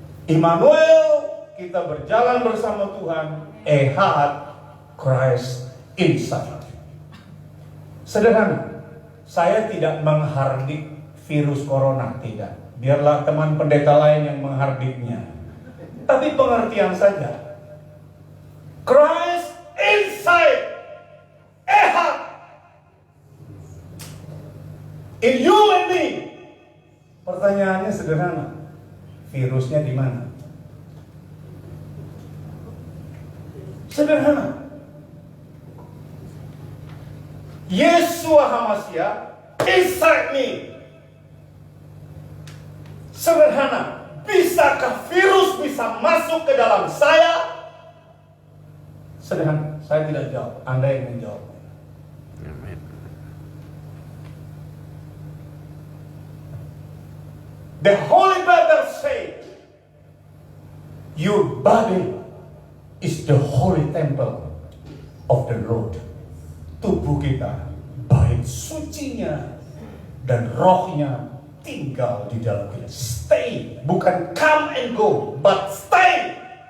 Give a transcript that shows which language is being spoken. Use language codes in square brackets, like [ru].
[id] Immanuel, kita berjalan bersama Tuhan. Ehad, [en] Christ inside. [id] Sederhana, saya tidak menghardik virus corona, tidak. Biarlah teman pendeta lain yang menghardiknya. Tapi pengertian saja. [en] Christ inside, Ehad, in you and me. [id] Pertanyaannya sederhana, virusnya di mana? Sederhana. [en] Yeshua HaMashiach inside me. [id] Sederhana. Bisakah virus bisa masuk ke dalam saya? Sederhana. Saya tidak jawab. Anda yang menjawab. [en] The Holy Bible said, your body is the holy temple of the Lord. [id] Tubuh kita, baik sucinya dan rohnya tinggal di dalam kita. [en] Stay, [id] bukan [en] come and go, but stay.